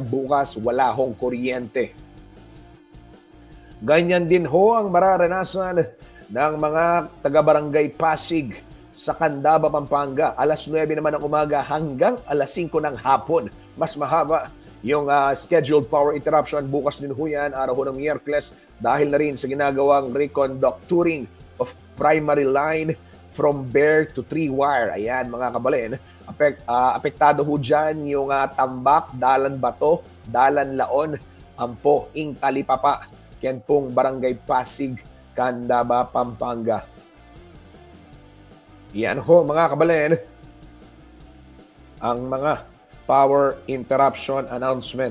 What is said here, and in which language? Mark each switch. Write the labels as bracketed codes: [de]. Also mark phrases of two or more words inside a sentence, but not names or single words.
[tl] bukas, wala hong kuryente. Ganyan din ho ang mararanasan ng mga taga-barangay Pasig sa Candaba, Pampanga. Alas 9 naman ng umaga hanggang alas 5 ng hapon. Mas mahaba yung [en] scheduled power interruption. [tl] Bukas din ho yan, araw ho ng Miyerkules, dahil na rin sa ginagawang [en] reconductoring of primary line from bare to 3-wire. [tl] Ayan, mga kabalen. Apektado ho dyan yung Tambak, Dalan Bato, Dalan Laon, Ampo, Ing Talipapa, Kenpong, Barangay Pasig, Candaba, Pampanga. Yan ho, mga kabalen, ang mga [en] power interruption announcement.